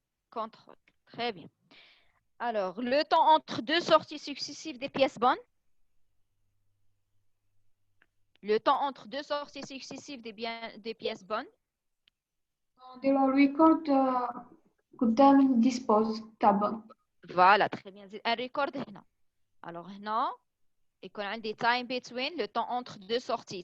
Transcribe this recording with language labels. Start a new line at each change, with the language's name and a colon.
French: Contrôle. Très bien. Alors, le temps entre deux sorties successives des pièces bonnes. Le temps entre deux sorties successives des pièces bonnes.
Arabic: نديرو ريكورد قدام dispose تاع
French: Voilà, très bien. Un record هنا. Alors
Arabic: هنا يكون عندي
English: time between
French: le temps entre deux sorties.